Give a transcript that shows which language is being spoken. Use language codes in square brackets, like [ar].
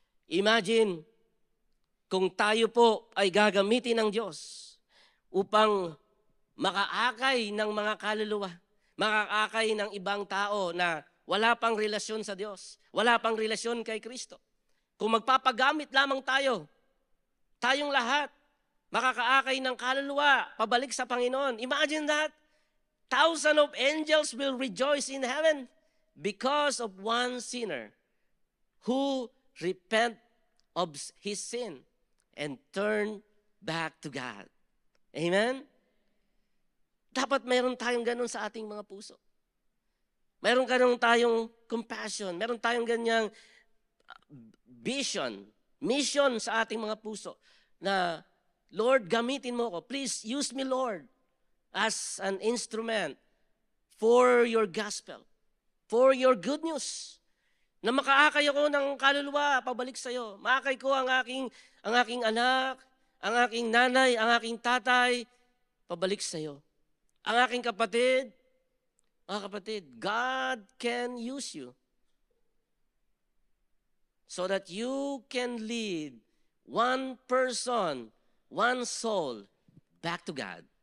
[tl] Imagine, kung tayo po ay gagamitin ng Diyos upang makaakay ng mga kaluluwa, makaakay ng ibang tao na wala pang relasyon sa Diyos, wala pang relasyon kay Kristo. Kung magpapagamit lamang tayo, tayong lahat, makakaakay ng kaluluwa, pabalik sa Panginoon. [en] Imagine that. Thousands of angels will rejoice in heaven because of one sinner who repent of his sin and turn back to God. Amen? [tl] Dapat mayroon tayong ganun sa ating mga puso. Mayroon ganun tayong compassion. Mayroon tayong ganyang vision, mission sa ating mga puso na, Lord, gamitin mo ko. [en] Please use me, Lord, as an instrument for your gospel, for your good news. [tl] Na makaakay ako ng kaluluwa, pabalik sa iyo. Maakay ko ang aking anak, ang aking nanay, ang aking tatay, pabalik sa iyo. Ang aking kapatid, mga kapatid, [en] God can use you so that you can lead one person, one soul back to God.